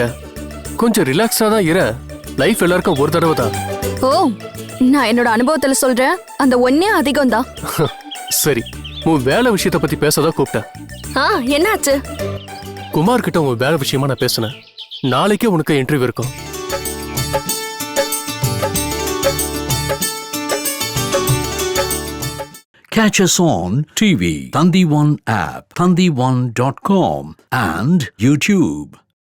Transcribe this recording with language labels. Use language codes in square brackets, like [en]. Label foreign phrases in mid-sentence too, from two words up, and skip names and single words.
[ta] கொஞ்சம் ரிலாக்ஸா தான் இரு. லைஃப் எல்லாருக்கும் ஒரு தடவை தான். ஓ, நான் என்னோட அனுபவத்துல சொல்றேன், அந்த ஒன்னே அதிகம் தான். சரி, உன் வேலை விஷயத்த பத்தி பேசதான் கூப்பிட்டேன். என்னாச்சு? குமார் கிட்ட உன் வேலை விஷயமா நான் பேசினேன். நாளைக்கே உனக்கு இன்டர்வியூ இருக்கும். [en] Catch us on TV, Thandivan app, thandivan.com and YouTube.